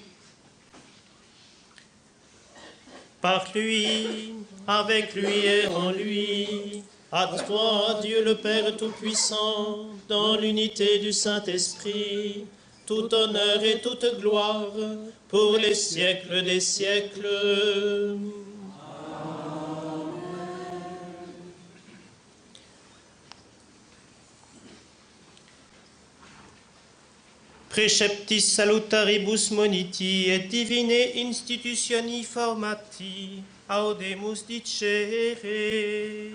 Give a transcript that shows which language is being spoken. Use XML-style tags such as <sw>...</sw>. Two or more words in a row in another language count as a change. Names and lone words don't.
<fr>Par lui, avec lui et en lui, à toi, Dieu le Père Tout-Puissant, dans l'unité du Saint-Esprit, tout honneur et toute gloire, pour les siècles des siècles.</fr> <la>Preceptis salutaribus moniti et divine institutioni formati, audemus dicere.</la>